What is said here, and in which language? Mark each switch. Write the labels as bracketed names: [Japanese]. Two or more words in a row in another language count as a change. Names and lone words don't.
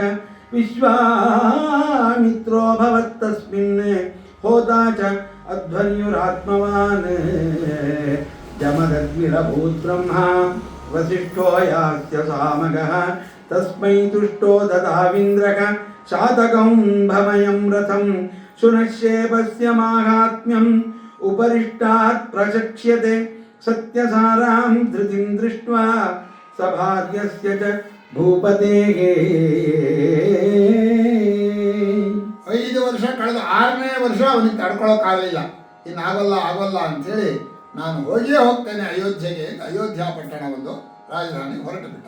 [Sanskrit] ವಿಶ್ವಾಮಿತ್ರೋ ಭವತ್ತಸ್ಮಿನ್ ಹೋತಾ ಚ ಅಧ್ವರ್ಯುರಾತ್ಮವಾನ್ ಜಮದಗ್ನಿರಭೂತ್ ಬ್ರಹ್ಮ ವಸಿಷ್ಠೋ ಯಾಸ್ಯ ಸಾಮಗಃ ತಸ್ಮೈ ತುಷ್ಟೋ ದದಾವಿಂದ್ರಕ ಶಾತಕಂ ಭಮಯಂ ರಥಂ ಶುನಶ್ಯೇಪಸ್ಯ ಮಾಹಾತ್ಮ್ಯಂ ಉಪರಿಷ್ಟಾತ್ ಪ್ರಶಕ್ಷ್ಯತೆ ಸತ್ಯಸಾರಾಂ ಧೃತಿಂ ದೃಷ್ಟ್ವಾ ಸಭಾರ್ಯಸ್ಯ ಚ ಭೂಪತೇಃ. [Kannada] 5 ವರ್ಷ ಕಳೆದ 6ನೇ ವರ್ಷ ಅವನಿಗೆ ತಡ್ಕೊಳ್ಳೋಕ್ಕಾಗಲಿಲ್ಲ. ಆಗೋಲ್ಲ ಅಂಥೇಳಿ ನಾನು ಹೋಗಿಯೇ ಹೋಗ್ತೇನೆ ಅಯೋಧ್ಯೆಗೆ, ಅಯೋಧ್ಯ ಪಟ್ಟಣ ಒಂದು ರಾಜಧಾನಿ ಹೊರಟು ಬಿಟ್ಟ.